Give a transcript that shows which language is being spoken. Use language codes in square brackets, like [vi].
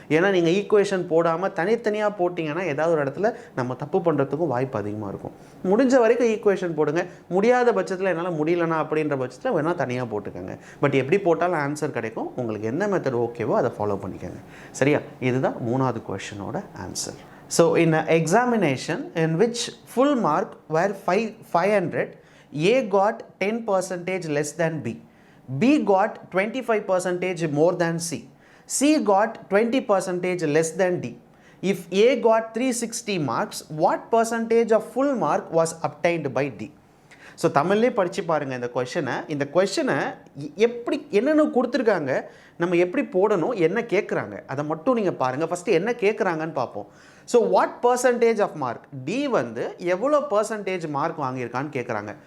[ta] ஏன்னா நீங்கள் ஈக்குவேஷன் போடாமல் தனித்தனியாக போட்டிங்கன்னா ஏதாவது ஒரு இடத்துல நம்ம தப்பு பண்ணுறதுக்கும் வாய்ப்பு அதிகமாக இருக்கும். முடிஞ்ச வரைக்கும் ஈக்குவேஷன் போடுங்க. முடியாத பட்சத்தில் என்னால் முடியலனா அப்படின்ற பட்சத்தில் வேணால் தனியாக போட்டுக்கோங்க. பட் எப்படி போட்டாலும் ஆன்சர் கிடைக்கும். உங்களுக்கு என்ன மெத்தட் ஓகேவோ அதை ஃபாலோ பண்ணிக்கோங்க. சரியா? இதுதான் 3வது கொஷனோட answer. [en] So in an examination in which full mark were 500, A got 10% less than B. B got 25% more than C. C got 20% less than D. If A got 360 marks, what percentage of full mark was obtained by D? [ta] So தமிழ்லேயே படித்து பாருங்கள் இந்த கொஷனை எப்படி என்னென்ன கொடுத்துருக்காங்க, நம்ம எப்படி போடணும், என்ன கேட்குறாங்க அதை மட்டும் நீங்கள் பாருங்கள். ஃபஸ்ட்டு என்ன கேட்குறாங்கன்னு பார்ப்போம். [en] so what percentage of mark, [ta] D வந்து எவ்வளோ பர்சன்டேஜ் மார்க் வாங்கியிருக்கான்னு கேட்குறாங்க.